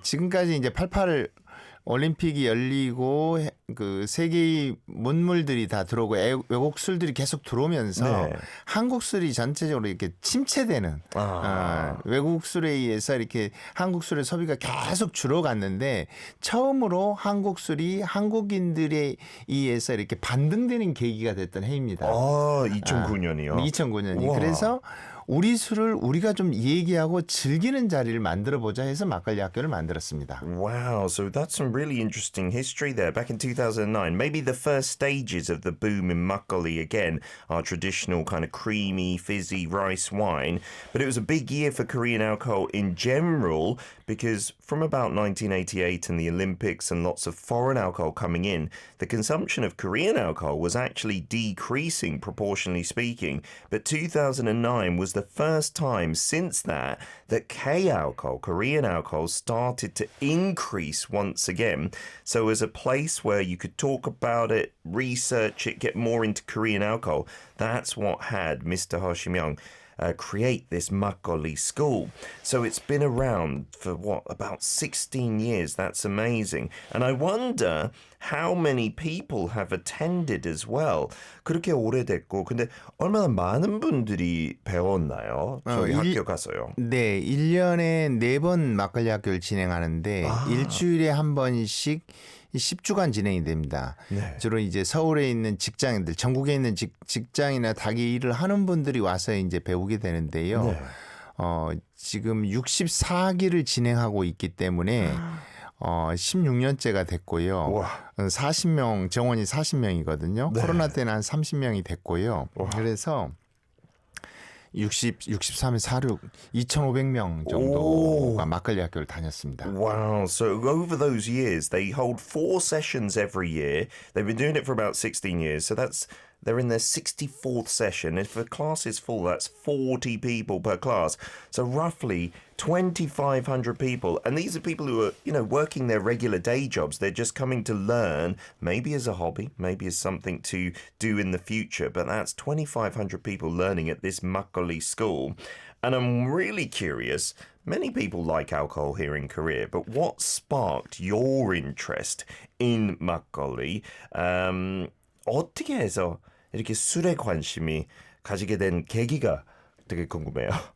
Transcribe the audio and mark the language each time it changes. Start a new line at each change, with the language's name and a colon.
Korean: 지금까지 이제 88 올림픽이 열리고 그 세계의 문물들이 다 들어오고 외국 술들이 계속 들어오면서 한국 술이 전체적으로 이렇게 침체되는 외국 술에 의해서 이렇게 한국 술의 소비가 계속 줄어갔는데 처음으로 한국 술이 한국인들에 의해서 이렇게 반등되는 계기가 됐던 해입니다. 2009년이요? 2009년이. 우와. 그래서 우리 술을 우리가 좀 얘기하고 즐기는 자리를 만들어보자 해서 막걸리 학교를 만들었습니다.
English: Wow, so that's some really interesting history there. Back in 2009, maybe the first stages of the boom in makgeolli again, our traditional kind of creamy, fizzy rice wine. But it was a big year for Korean alcohol in general because from about 1988 and the Olympics and lots of foreign alcohol coming in, the consumption of Korean alcohol was actually decreasing, proportionally speaking. But 2009 was the first time since that K-alcohol, Korean alcohol, started to increase once again. So as a place where you could talk about it, research it, get more into Korean alcohol, that's what had Mr. Hashi Myung create this makgeolli school. So it's been around for about 16 years. That's amazing. And I wonder how many people have attended as well.
Korean: 그렇게 오래됐고 근데 얼마나 많은 분들이 배웠나요? 저희 학교 가서요. 네, 1년에 4번 막걸리 학교를 진행하는데 일주일에 한 번씩 10주간 진행이 됩니다. 주로 이제 서울에 있는 직장인들, 전국에 있는 직장이나 닭이 일을 하는 분들이 와서 이제 배우게 되는데요. 지금 64기를 진행하고 있기 때문에 16년째가 됐고요. 40명, 정원이 40명이거든요. 코로나 때는 한 30명이 됐고요. 그래서 63에 46, 2,500명 정도가 막걸리 학교를 다녔습니다.
English: Wow. So over those years, they hold 4 sessions every year. They've been doing it for about 16 years. So they're in their 64th session. If a class is full, that's 40 people per class. So roughly 2,500 people. And these are people who are, working their regular day jobs. They're just coming to learn, maybe as a hobby, maybe as something to do in the future. But that's 2,500 people learning at this makgeolli school. And I'm really curious, many people like alcohol here in Korea, but what sparked your interest in makgeolli?
Korean: 어떻게 해서 이렇게 술에 관심이 가지게 된 계기가 되게 궁금해요.